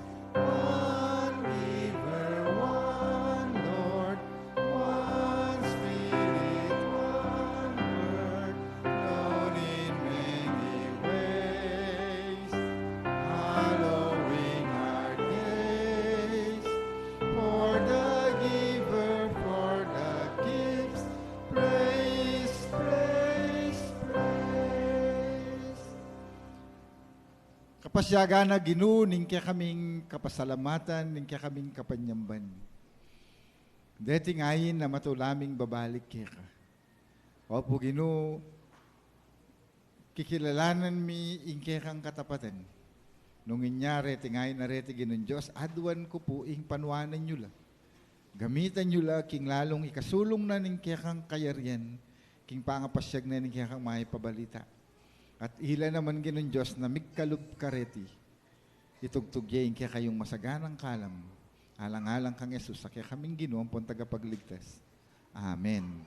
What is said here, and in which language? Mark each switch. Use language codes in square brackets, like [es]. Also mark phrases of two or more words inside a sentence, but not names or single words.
[en] One giver, one Lord, one Spirit, one word, known in many ways, hallowing our days. For the giver, for the gifts, praise, praise, praise. [pam] Kapasyaga na Ginoo, ning kaya kaming kapasalamatan, ning kaya kaming kapanyamban. Deti ngayon na matulaming babalik kaya ka. Opo Ginoo, kikilalanan mi ing kaya kang katapatan. Nung inyari, tingayin na reti Ginoon Diyos, adwan ko po ing panuanan nyo la. Gamitan nyo la, king lalong ikasulong na ning kaya kang kayarian, king pangapasyag na ning kaya kang mahipabalita. At ila naman Ginoon Diyos na migkalub kareti, itugtugyain kaya kayong masaganang kalam, alang-alang kang Yesus, sa kaya kaming Ginoo ang tagapagligtas. Amen.